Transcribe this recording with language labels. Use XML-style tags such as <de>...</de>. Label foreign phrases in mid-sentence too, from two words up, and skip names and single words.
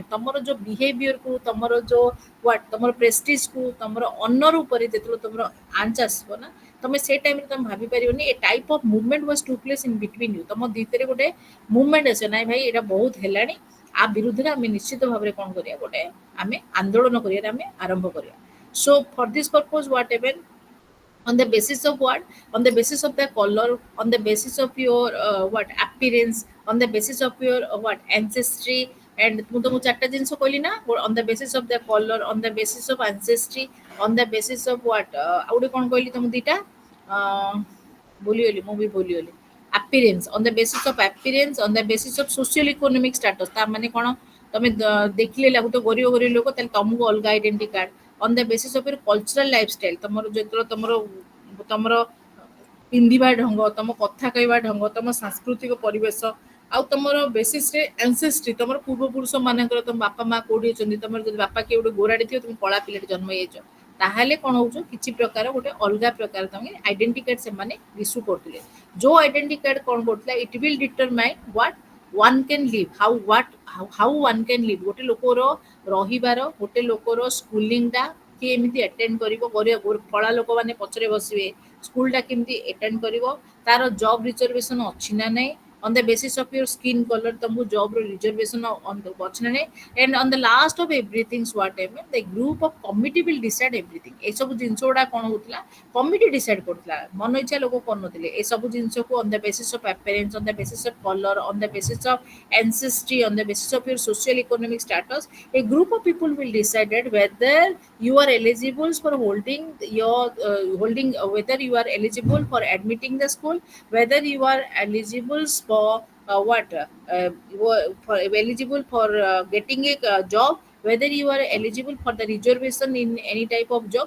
<or>ତମର ଯୋଉ ବିହେଭିୟରକୁ, ତମର ଯୋଉ ହ୍ୱାଟ୍ ତମର ପ୍ରେଷ୍ଟିଜକୁ, ତମର ଅନର ଉପରେ ଯେତେବେଳେ ତମର ଆଞ୍ଚ ଆସିବ ନା, ତମେ ସେ ଟାଇମରେ ତମେ ଭାବିପାରିବନି।</or> <en>a type of movement was to place in between you.</en> <or>ତମ ଭିତରେ ଗୋଟେ ମୁଭମେଣ୍ଟ ଆସିବ, ନାଇଁ ଭାଇ ଏଇଟା ବହୁତ ହେଲାଣି, ଆ ବିରୁଦ୍ଧରେ ଆମେ ନିଶ୍ଚିତ ଭାବରେ କ'ଣ କରିବା, ଗୋଟେ ଆମେ ଆନ୍ଦୋଳନ କରିବାରେ ଆମେ ଆରମ୍ଭ କରିବା।</or> <en>so for this purpose what even on the basis of what? On the basis of the color, on the basis of your what appearance, on the basis of your what ancestry, and</en> <or>ମୁଁ ତମକୁ ଚାରିଟା ଜିନିଷ କହିଲି ନା,</or> <en>on the basis of the color, on the basis of ancestry, on the basis of what</en> <or>ଆଉ ଗୋଟେ କ'ଣ କହିଲି ତମକୁ ଦିଟା ଭୁଲିଗଲି, ମୁଁ ବି ଭୁଲିଗଲି।</or> <en>appearance, on the basis of appearance, on the basis of social economic status।</en> <or>ତା ମାନେ କ'ଣ? ତମେ ଦେଖିଲେ ଲାଗୁଥିବ ଗରିବ ଗରିବ ଲୋକ, ତାହେଲେ ତମକୁ ଅଲଗା</or> <en>identity card. on the basis of your cultural lifestyle,</en> <or>ତମର ଯେତେବେଳେ ତମର ତମର ପିନ୍ଧିବା ଢଙ୍ଗ, ତମ କଥା କହିବା ଢଙ୍ଗ, ତମ ସାଂସ୍କୃତିକ ପରିବେଶ, ଆଉ ତମର ବେସିସରେ ଆନସେଷ୍ଟ୍ରି, ତମର ପୂର୍ବପୁରୁଷ ମାନଙ୍କର, ତମ ବାପା ମା କୋଉଠି ଅଛନ୍ତି, ତମର ଯଦି ବାପା କିଏ ଗୋଟେ ଗୋରାଟେ ଥିବ, ତମେ କଳା ପିଲାଟେ ଜନ୍ମ ହେଇଯାଇଛ, ତାହେଲେ କ'ଣ ହଉଛ, କିଛି ପ୍ରକାର ଗୋଟେ ଅଲଗା ପ୍ରକାର ତମେ</or> <en>identity card</en> <or>ସେମାନେ ଇସ୍ୟୁ କରୁଥିଲେ।</or> <en>ଯୋଉ identity card</en> <or>କ'ଣ କରୁଥିଲା,</or> <en>it will determine what one can live, how one can live.</en> <or>ଗୋଟେ ଲୋକର ରହିବାର, ଗୋଟେ ଲୋକର ସ୍କୁଲିଂଟା କିଏ ଏମିତି ଆଟେଣ୍ଡ କରିବ, କଳା ଲୋକମାନେ ପଛରେ ବସିବେ, ସ୍କୁଲଟା କେମିତି ଆଟେଣ୍ଡ କରିବ, ତାର</or> <en>job reservation</en> <or>ଅଛି ନା ନାହିଁ,</or> <en>on the basis of your skin color</en> <or>ତମକୁ ଜବ୍ ର ରିଜର୍ଭେସନ୍ ଅଛି ନା ନାହିଁ,</or> <en>and on the last of everything what happen, the group of committee will decide everything।</en> <or>ଏସବୁ ଜିନିଷ ଗୁଡା କ'ଣ ହଉଥିଲା,</or> <en>committee decide</en> <or>କରୁଥିଲା, ମନ ଇଚ୍ଛା ଲୋକ କରୁନଥିଲେ। ଏସବୁ ଜିନିଷକୁ</or> <en>on the basis of appearance, on the basis of color, on the basis of ancestry, on the basis of your social economic status, a group of people will decide whether you are eligible for whether you are eligible for admitting the school, whether you are eligible for for eligible for getting a job, whether you are eligible for the reservation in any type of job.</en>